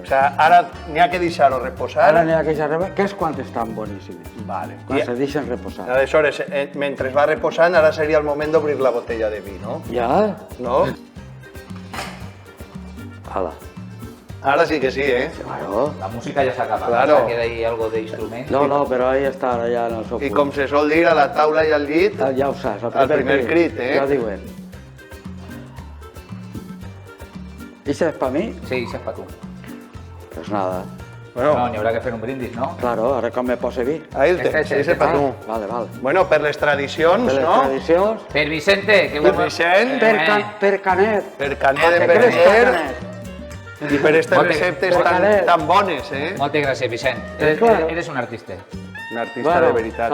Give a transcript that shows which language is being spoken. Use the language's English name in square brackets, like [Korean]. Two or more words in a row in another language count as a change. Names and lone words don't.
[Catalan] O sigui, ara n'hi ha que deixar-ho reposar. Ara n'hi ha que xerrar, que és quan estan boníssimes. Vale. Quan I, se deixen reposar. aleshores, mentre es va reposant, ara seria el moment d'obrir la botella de vi, no? Ja? No? Hala. Ara sí que sí, eh? [Spanish] Claro. La música ya se acaba. Claro. Queda ahí algo de instrumento. No, però ahí està, ara ja no sóc... I com se sol dir, a la taula i al llit, Ja ho saps, el primer crit, eh? Ja diuen. ¿Y ese es para mí? Sí, ese es para tú. Pues nada. bueno, No, ni habrá que hacer un brindis, ¿no? [Catalan] Claro, ara com me pose vi. [Spanish] ahí el Este, [Catalan] tens, este, ese per tu. Vale, vale. Bueno, per les tradicions, Per les no? tradicions, Per Vicente, que Per Vicent, per Canet. per Canet de Què creus que Verger Canet? i per aquestes Moltes- receptes per tan, Canet. tan bones, eh? Moltes gràcies, Vicent. Claro. [Spanish] Eres un artista. Un artista [Catalan] Bueno, de veritat,